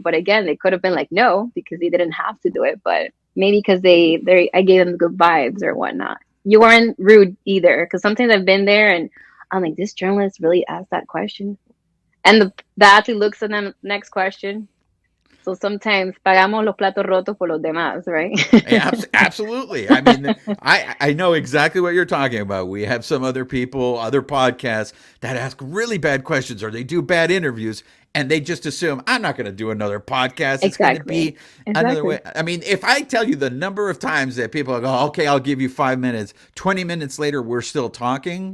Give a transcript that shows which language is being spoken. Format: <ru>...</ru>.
<en>But again, they could have been like, no, because they didn't have to do it. But maybe because I gave them good vibes or whatnot. You weren't rude either. Because sometimes I've been there and I'm like, this journalist really asked that question. And the athlete looks at them, next question. So sometimes</en> <es>pagamos los platos rotos por los demás,</es> <en>right? Yeah, absolutely. I mean, I know exactly what you're talking about. We have some other people, other podcasts that ask really bad questions or they do bad interviews and they just assume I'm not going to do another podcast. It's going to Exactly. be another way. Exactly. I mean, if I tell you the number of times that people go, "Okay, I'll give you 5 minutes," 20 minutes later, we're still talking.</en>